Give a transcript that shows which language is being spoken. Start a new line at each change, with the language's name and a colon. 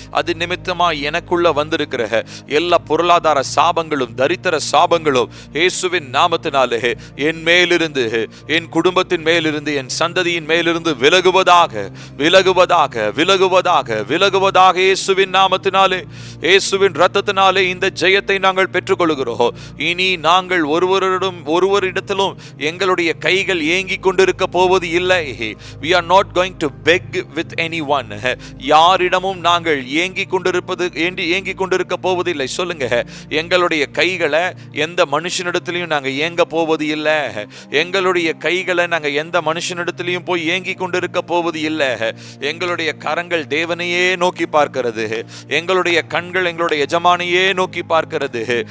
Tamil: அது நிமித்தமா எனக்குள்ள வந்திருக்கிற எல்லா பொருளாதார சாபங்களும் தரித்திர சாபங்களும் இயேசுவின் நாமத்தினாலே என் மேலிருந்து, என் குடும்பத்தின் மேலிருந்து, என் சந்ததியின் மேலிருந்து விலகுவதாக, விலகுவதாக, விலகுவதாக, விலகுவதாக. இயேசுவின் நாமத்தினாலே, இயேசுவின் இரத்தத்தினாலே இந்த ஜெயத்தை நாங்கள் பெற்றுக்கொள்கிறோம். இனி நாங்கள் ஒருவரிடத்திலும் எங்களுடைய கைகள் ஏங்கி கொண்டிருக்க போவது இல்லை.
English: We are not going to beg with anyone.
Tamil: யாரிடமும் நாங்கள் ஏங்கி கொண்டிருக்க போவதில்லை. சொல்லுங்க. எங்களுடைய கைகளை எந்த மனுஷனிடத்திலையும் நாங்கள் ஏங்க போவது இல்லை. எங்களுடைய கைகளை நாங்கள் எந்த மனுஷனிடத்திலையும் போய் ஏங்கி கொண்டிருக்க போவது இல்லை. எங்களுடைய கரங்கள் தேவனையே நோக்கி பார்க்கிறது. எங்களுடைய கண்கள் எங்களுடைய எஜமானையே நோக்கி பார்க்கிறது.